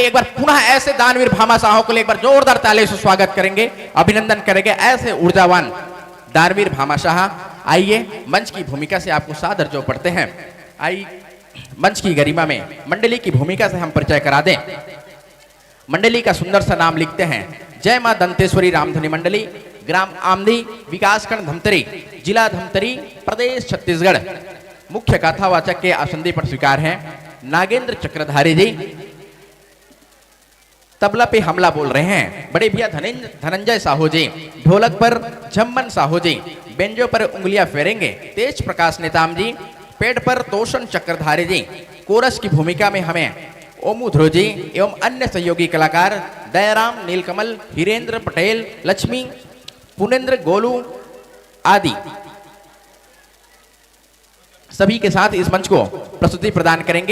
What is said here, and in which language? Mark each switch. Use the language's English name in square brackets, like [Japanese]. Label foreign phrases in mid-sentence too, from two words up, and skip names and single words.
[Hindi] एक बार पुनः ऐसे दानवीर भामाशाहों को एक बार जोरदार ताली से स्वागत करेंगे, अभिनंदन करेंगे। ऐसे ऊर्जावान दानवीर भामाशाह, आइए मंच की भूमिका से आपको सादर जो पढ़ते हैं। आइए मंच की गरिमा में मंडली की भूमिका से हम परिचय करा दें। मंडली का सुंदर सा नाम लिखते हैं, जय मां दंतेश्वरी रामधुनी मंडली, ग्राम आमदी, विकासखंड धमतरी, जिला धमतरी, प्रदेश छत्तीसगढ़। मुख्य कथावाचक के आसंदी पर स्वीकार हैं नागेंद्र चक्रधारी जी। तबला पे हमला बोल रहे हैं बड़े भैया धनंजय साहू जी। ढोलक पर झम्मन साहू जी, बेंजो पर उंगलियां फेरेंगे तेज प्रकाश नेताम जी। पेड़ पर तोषण चक्रधारी जी। कोरस की भूमिका में हमें ओमू ध्रुव जी एवं अन्य सहयोगी कलाकार दयाराम, नीलकमल, हिरेंद्र पटेल, लक्ष्मी, पुनेन्द्र, गोलू आदि सभी के साथ इस मंच को प्रस्तुति प्रदान करेंगे।